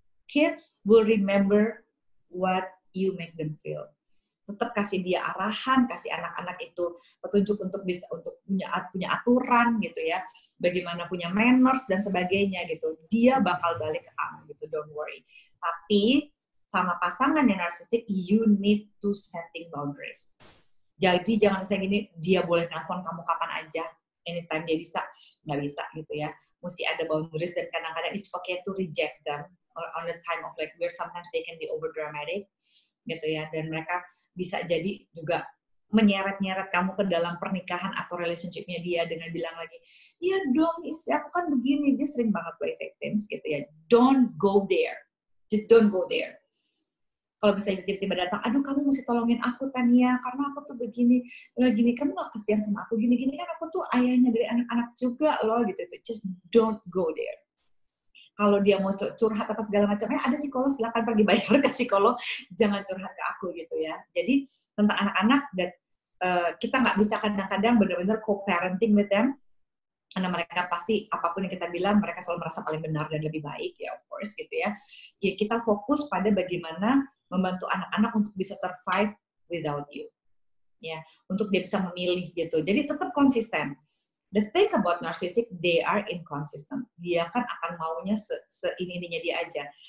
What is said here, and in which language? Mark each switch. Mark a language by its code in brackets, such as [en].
[en] Kids will remember what you make them feel. [id] Tetap kasih dia arahan, kasih anak-anak itu petunjuk untuk bisa punya aturan gitu ya, bagaimana punya manners dan sebagainya gitu. Dia bakal balik ke kamu gitu, [en] don't worry. [id] Tapi sama pasangan yang narsistik, [en] you need to setting boundaries. [id] Jadi jangan misalnya gini, dia boleh nelfon kamu kapan aja, anytime dia bisa, nggak bisa gitu ya. Mesti ada boundaries, dan kadang-kadang [en] it's okay to reject them on the time of like where sometimes they can be over dramatic [id] gitu ya, dan mereka bisa jadi juga menyeret-nyeret kamu ke dalam pernikahan atau relationship-nya dia dengan bilang lagi, iya dong istri aku kan begini, dia sering banget [en] play victims [id] gitu ya. [en] Don't go there, just don't go there. [id] Kalau misalnya tiba-tiba datang, aduh kamu mesti tolongin aku Tania, karena aku tuh begini, gini, kamu gak kasihan sama aku, gini-gini kan aku tuh ayahnya dari anak-anak juga loh gitu. [en] Just don't go there. [id] Kalau dia mau curhat apa segala macamnya, ada psikolog, silakan pergi bayar ke psikolog, jangan curhat ke aku gitu ya. Jadi tentang anak-anak, dan kita nggak bisa kadang-kadang benar-benar [en] co-parenting with them, [id] karena mereka pasti apapun yang kita bilang, mereka selalu merasa paling benar dan lebih baik ya, [en] of course [id] gitu ya. Ya kita fokus pada bagaimana membantu anak-anak untuk bisa [en] survive without you, [id] ya, untuk dia bisa memilih gitu. Jadi tetap konsisten. [en] The thing about narcissistic, they are inconsistent. [id] Dia kan akan maunya ini-ininya dia aja.